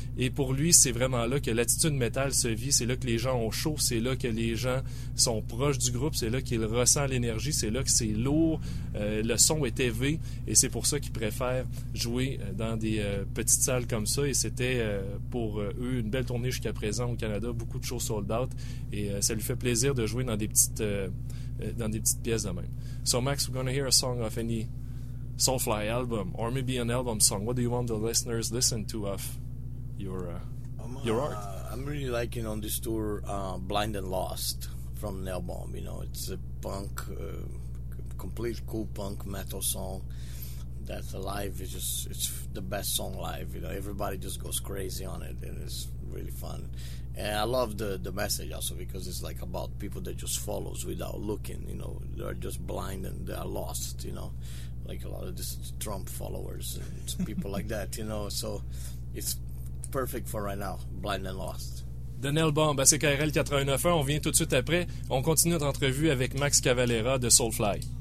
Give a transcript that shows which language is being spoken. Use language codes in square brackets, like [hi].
[fr] Et pour lui, c'est vraiment là que l'attitude métal se vit, c'est là que les gens ont chaud, c'est là que les gens sont proches du groupe, c'est là qu'ils ressentent l'énergie, c'est là que c'est lourd, le son est élevé, et c'est pour ça qu'ils préfèrent jouer dans des petites salles comme ça. Et c'était pour eux une belle tournée jusqu'à présent au Canada, beaucoup de shows sold out, et ça lui fait plaisir de jouer dans des petites pièces de même. [en] So Max, we're going to hear a song of any Soulfly album, or maybe an album song. What do you want the listeners listen to of your art? I'm really liking on this tour Blind and Lost from Nailbomb. You know, it's a punk, complete cool punk metal song that live is just, it's the best song live. You know, everybody just goes crazy on it, and it's really fun. And I love the message also, because it's like about people that just follows without looking, you know. They're just blind and they're lost, you know. Like a lot of these Trump followers and people like that, you know. So it's perfect for right now, Blind and Lost. [fr] De Nailbomb, c'est KRL 89.1. On vient tout de suite après. On continue notre entrevue avec Max Cavalera de Soulfly.